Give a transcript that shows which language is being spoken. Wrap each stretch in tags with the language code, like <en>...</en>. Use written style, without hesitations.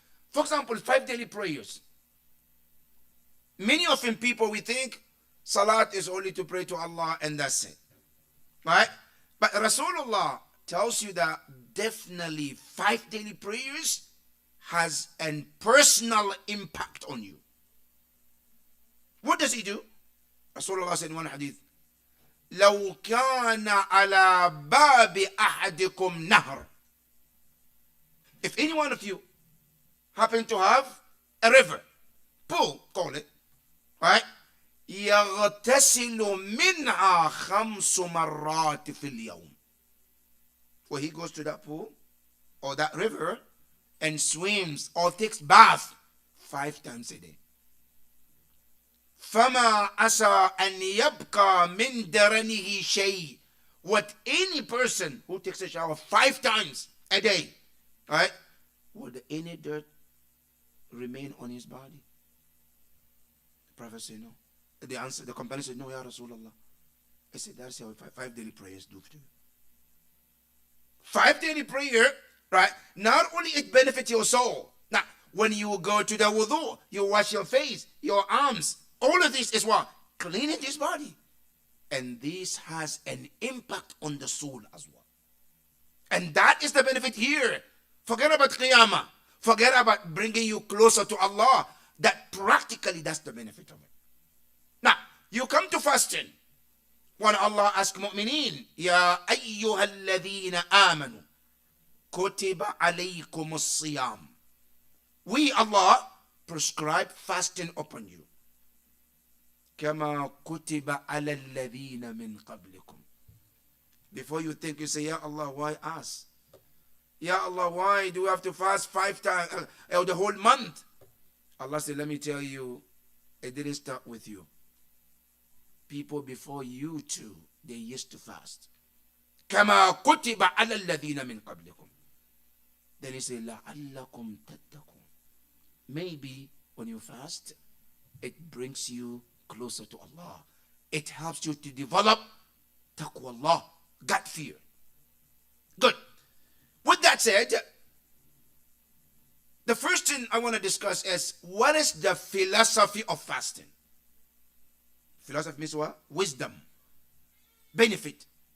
<en>For example, 5 daily prayers. Many of them people, we think salat is only to pray to Allah and that's it. Right? But Rasulullah tells you that definitely 5 daily prayers has a personal impact on you. What does he do? Rasulullah said in one hadith,</en> <ar>لو كان على باب أحدكم نهر.</ar> <en>If any one of you happen to have a river, pool, call it, right?</en> <ar>يغتسل منها 5 مرات في اليوم.</ar> <en>Where he goes to that pool or that river and swims or takes bath 5 times a day.</en> <ar>فما عسى أن يبقى من درنه شيء.</ar> <en>What any person who takes a shower 5 times a day, right? Would any dirt remain on his body? The Prophet said no. The companion said, no, Ya Rasulullah. I said, that's how 5 daily prayers do for you. 5 daily prayer, right? Not only it benefits your soul. Now, when you go to the wudu, you wash your face, your arms. All of this is what? Cleaning this body. And this has an impact on the soul as well. And that is the benefit here. Forget about Qiyamah. Forget about bringing you closer to Allah. That practically, that's the benefit of it. Now, you come to fasting. When Allah asks mu'mineen,</en> <ar>Ya ayyuha alladhina amanu, kutiba alaykum as-siyam.</ar> <en>We, Allah, prescribe fasting upon you.</en> <ar>كما كتب على الذين من قبلكم.</ar> <en>Before you think, you say, Ya Allah, why us? Ya Allah, why do we have to fast 5 times, the whole month? Allah said, let me tell you, it didn't start with you. People before you too, they used to fast.</en> <ar>كما كتب على الذين من قبلكم.</ar> <en>Then he said,</en> <ar>لعلكم تتقون.</ar> <en>Maybe when you fast, it brings you closer to Allah. It helps you to develop taqwa Allah, God fear. Good. With that said, the first thing I want to discuss is, what is the philosophy of fasting? Philosophy means what? Wisdom. Benefit.</en>